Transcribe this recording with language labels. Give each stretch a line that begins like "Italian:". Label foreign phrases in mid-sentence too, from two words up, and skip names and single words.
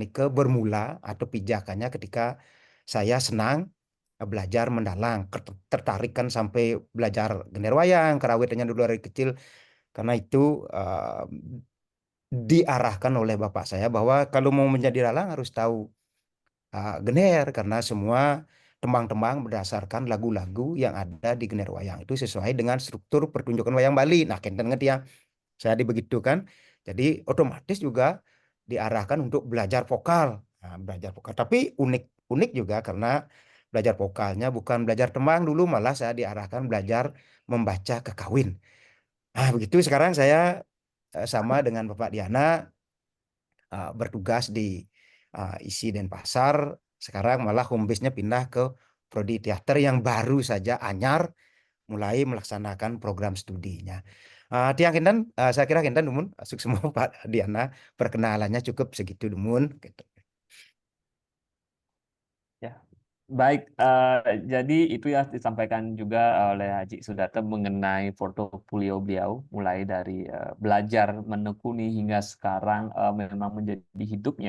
Indonesian: itu bermula atau pijakannya ketika saya senang belajar mendalang, tertarik kan sampai belajar gender wayang, karawitannya dulu dari kecil, karena itu diarahkan oleh bapak saya bahwa kalau mau menjadi dalang harus tahu gener, karena semua tembang-tembang berdasarkan lagu-lagu yang ada di gener wayang itu sesuai dengan struktur pertunjukan wayang Bali. Nah, kenten ngerti ya, saya dibegitukan, jadi otomatis juga diarahkan untuk belajar vokal. Nah, belajar vokal, tapi unik juga karena belajar vokalnya bukan belajar tembang dulu, malah saya diarahkan belajar membaca kekawin. Nah, begitu sekarang saya sama dengan Bapak Diana bertugas di ISI Denpasar. Sekarang malah
English: home base-
Indonesian: nya pindah ke Prodi Teater yang baru saja anyar mulai melaksanakan program studinya.
Balinese: Tiang Kinten,
Indonesian: saya kira
Balinese: Kinten Dumun,
Indonesian: masuk semua Pak Diana, perkenalannya cukup segitu Dumun. Gitu. Ya, baik. Jadi itu ya disampaikan juga oleh Haji Sudarto mengenai portofolio beliau, mulai dari belajar menekuni hingga sekarang memang menjadi hidupnya.